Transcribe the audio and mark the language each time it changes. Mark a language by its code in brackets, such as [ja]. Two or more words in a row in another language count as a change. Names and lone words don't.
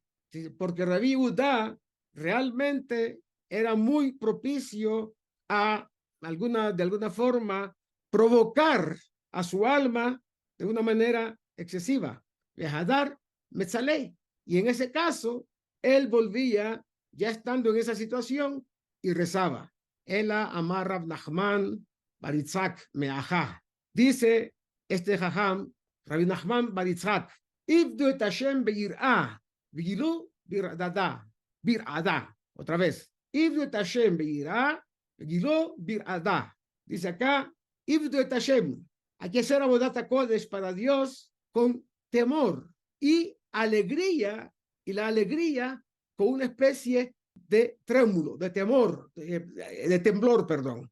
[es] Porque Rabbi Yehuda realmente era muy propicio a de alguna forma provocar a su alma de una manera excesiva. [arc] הדר מצלי. [es] Y en ese caso, él volvía ya estando en esa situación y rezaba. [arc] אלא אמר רב נחמן בר יצחק מהכא. [es] Dice este jajam, Rabbi Nachman Baritzak, [he] עבדו את השם ביראה, וגילו ברעדה. [es] Otra vez, [he] עבדו את השם ביראה, וגילו ברעדה. [es] Dice acá, [he] עבדו את השם. [es] Hay que hacer [he] עבודת קודש [es] para Dios con temor y alegría, y la alegría con una especie de trémulo, de temor, de temblor, perdón.